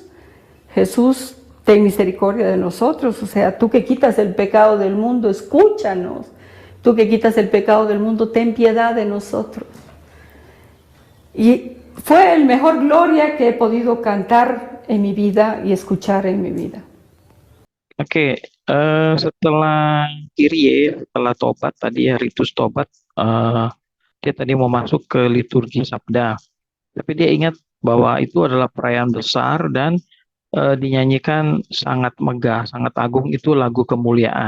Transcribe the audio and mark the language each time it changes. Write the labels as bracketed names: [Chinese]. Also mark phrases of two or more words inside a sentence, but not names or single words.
[Spanish] Jesús, ten misericordia de nosotros, o sea, tú que quitas el pecado del mundo, escúchanos. Tú que quitas el pecado del mundo, ten piedad de nosotros. Y fue el mejor gloria que he podido cantar en mi vida y escuchar en mi vida. [Indonesian] Oke, setelah Kyrie, setelah tobat tadi ya ritus tobat, dia tadi mau masuk ke liturgi Sabda, tapi dia ingat bahwa itu adalah perayaan besar dan dinyanyikan sangat megah, sangat agung itu lagu kemuliaan.